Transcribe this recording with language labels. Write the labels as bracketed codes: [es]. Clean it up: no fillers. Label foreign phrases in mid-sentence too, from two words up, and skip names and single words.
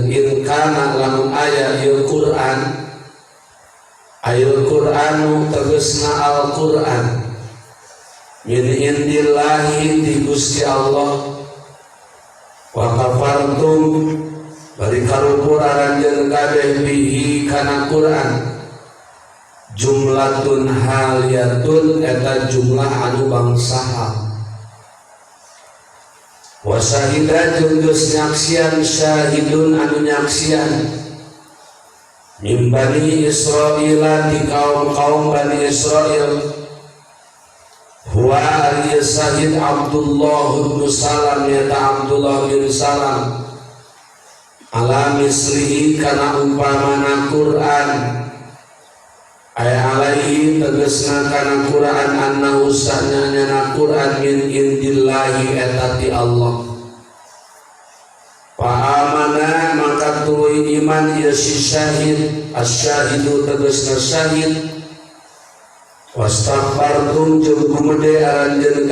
[ar] إن كان [su] lamun aya ieu Qur'an [ar] أي القرآن [su] tegasna [ar] القرآن من عند الله [su] di Gusti Allah [ar] وكفرتم [su] bari karupur aranjeun kabeh bihi kana Qur'an [ar] جملة حالية [su] eta jumlah anu bangsaha [ar] وشهد [su] jeung geus nyaksian syahidun anu nyaksian [ar] من بني [su] Israil di kaum Bani Israil huwa ari syahid Abdullah bin Salam ya Abdullah bin Salam [ar] على مثله [su] kana umpamana Quran ay alaihi tegasna kana Quran annahu sa'nyana Quran [ar] من عند الله [su] etati Allah Fa'amana maka tuluy iman ya si syahid asyahidu tegasna syahid wastaghfartum jeung gumede aranjeun